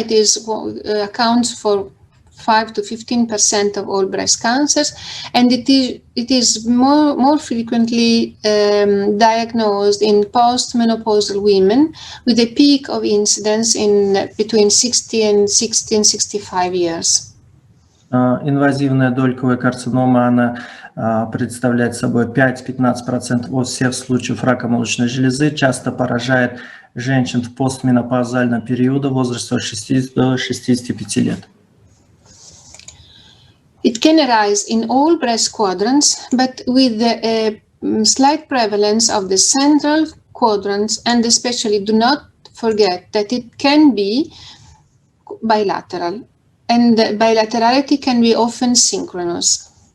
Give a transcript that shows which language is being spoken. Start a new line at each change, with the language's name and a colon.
English: It is accounts for 5 to 15% of all breast cancers, and it is more frequently diagnosed in postmenopausal women, with a peak of incidence in between 60 and 65 years.
Russian: Инвазивная дольковая карцинома, она представляет собой 5-15% от всех случаев рака молочной железы, часто поражает женщин в постменопаузальном периоде в возрасте от 60 до 65 лет.
English: It can arise in all breast quadrants, but with a slight prevalence of the central quadrants, and especially do not forget that it can be bilateral, and bilaterality can be often synchronous.